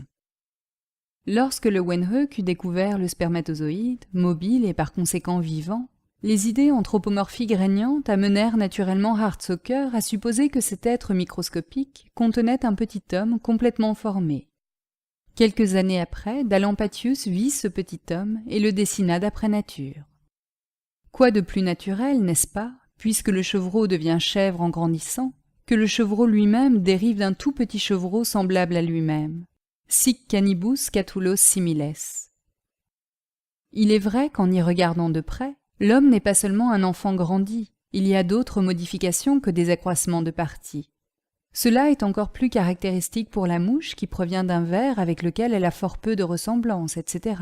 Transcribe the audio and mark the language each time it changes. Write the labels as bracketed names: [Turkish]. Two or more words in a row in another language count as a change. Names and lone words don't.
[French] Lorsque le Wernhoek eut découvert le spermatozoïde, mobile et par conséquent vivant, les idées anthropomorphiques régnantes amenèrent naturellement Hartsocker à supposer que cet être microscopique contenait un petit homme complètement formé. Quelques années après, Dallampatius vit ce petit homme et le dessina d'après nature. Quoi de plus naturel, n'est-ce pas, puisque le chevreau devient chèvre en grandissant, que le chevreau lui-même dérive d'un tout petit chevreau semblable à lui-même, [Latin] sic canibus catulos similes. [French] Il est vrai qu'en y regardant de près, l'homme n'est pas seulement un enfant grandi, il y a d'autres modifications que des accroissements de parties. Cela est encore plus caractéristique pour la mouche qui provient d'un ver avec lequel elle a fort peu de ressemblance, etc.